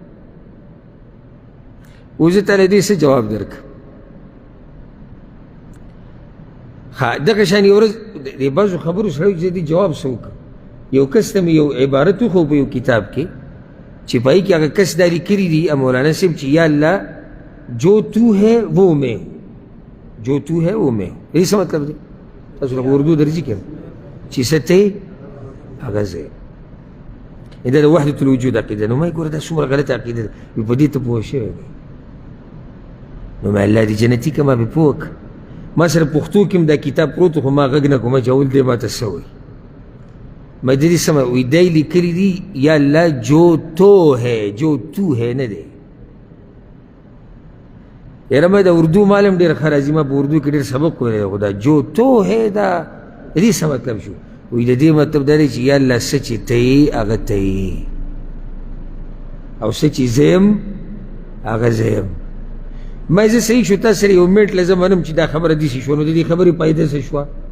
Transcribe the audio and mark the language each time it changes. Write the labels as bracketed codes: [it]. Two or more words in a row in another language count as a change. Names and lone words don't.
[ps] اوس زه تاله دې څه جواب درکړم؟ ښه دغه شان یو ورځ د بعضو خبرو سړی چې دې جواب څه وکړم، یو کس ته مې یو عبارت وښو په یو کتاب کې چې په هغې کې هغه کس دا لیکلي دي مولانا صاحب چې یا الله [ur] جو تو ہے وہ میں، جو تو ہے وہ میں، یہی [ps] څه مطلب دی؟ تاسو لکه اردو درځي که چې څه ته هغه زه. دا د وحدة الوجود عقیده. نو ما یې ګوره دا څومره غلطه عقیده ده. وي په دې ته پوه شوی دی. نو ما الله دې جنتي که ما پې پوه کړه. ما سره پښتو کې هم دا کتاب پروت خو ما غږ نه کومه چې اول دی ما ته څه وایي. ما دې سمه وایي دی لیکلي دي یا الله [ur] جو تو ہے جو تو ہے [ps] نه دی. یاره ما د اردو معلم ډېر ښه راځي. ما په اردو کې ډېر سبق ویلی دی خو دا [ur] جو تو ہے [ps] دا د دې څه مطلب شو؟ وایي د دې مطلب دا دی چې یا الله څه چې ته یې هغه ته یې او څه چې زه یم هغه زه یم. ما زه صحیح شو تا سره یو منټ له زه منم چې دا خبره داسې شوه نو د دې خبرې فایده څه شوه؟